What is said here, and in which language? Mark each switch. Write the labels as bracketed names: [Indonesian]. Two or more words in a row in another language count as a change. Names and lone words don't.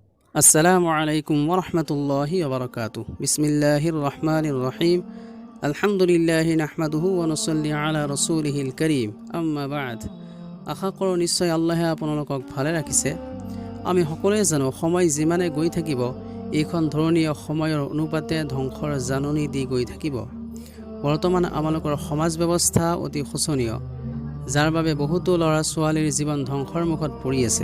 [Arabic] السلام عليكم ورحمة الله وبركاته. بسم الله الرحمن الرحيم. الحمد لله نحمده ونصلي على رسوله الكريم. أما بعد. [Assamese] আশা কৰোঁ নিশ্চয় আল্লাহে আপোনালোকক ভালে ৰাখিছে। আমি সকলোৱে জানো সময় যিমানে গৈ থাকিব এইখন ধৰণীয় সময়ৰ অনুপাতে ধ্বংসৰ জাননী দি গৈ থাকিব। বৰ্তমান আমালোকৰ সমাজ ব্যৱস্থা অতি শোচনীয়, যাৰ বাবে বহুতো ল'ৰা ছোৱালীৰ জীৱন ধ্বংসৰ মুখত পৰি আছে।